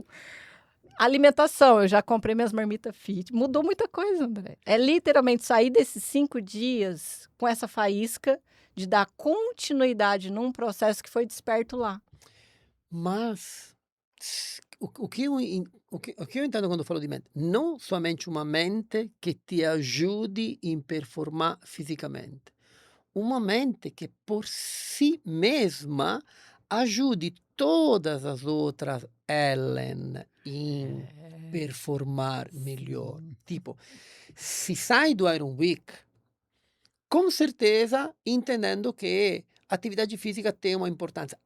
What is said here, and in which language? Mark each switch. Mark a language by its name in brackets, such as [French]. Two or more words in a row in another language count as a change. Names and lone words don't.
[Portuguese] Alimentação, eu já comprei minhas marmitas fit. Mudou muita coisa, André. É literalmente sair desses 5 dias com essa faísca de dar continuidade num processo que foi desperto lá. Mas o que eu entendo quando falo [Italian] di mente, non [Portuguese] somente uma mente [Italian] che ti aiuti in [Portuguese] performar fisicamente, uma mente che por si mesma ajude todas as outras Ellen in performar melhor. Tipo, se sai do Aeronwick, com certeza entendendo che atividade física tem uma importância.